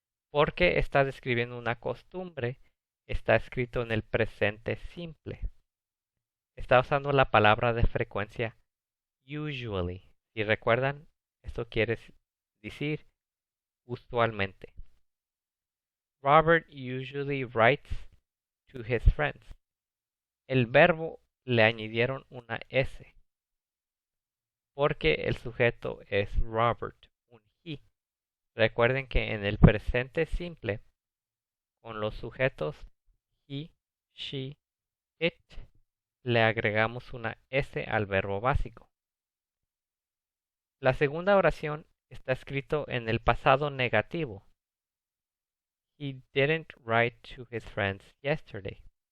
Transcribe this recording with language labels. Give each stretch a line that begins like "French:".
Spanish: Porque está describiendo una costumbre, está escrito en el presente simple. Está usando la palabra de frecuencia usually. Si recuerdan, esto quiere decir usualmente.
English: Robert usually writes to his friends.
Spanish: El verbo le añadieron una S porque el sujeto es Robert, un he. Recuerden que en el presente simple, con los sujetos he, she, it, le agregamos una S al verbo básico. La segunda oración está escrito en el pasado negativo.
English: He didn't write to his friends yesterday.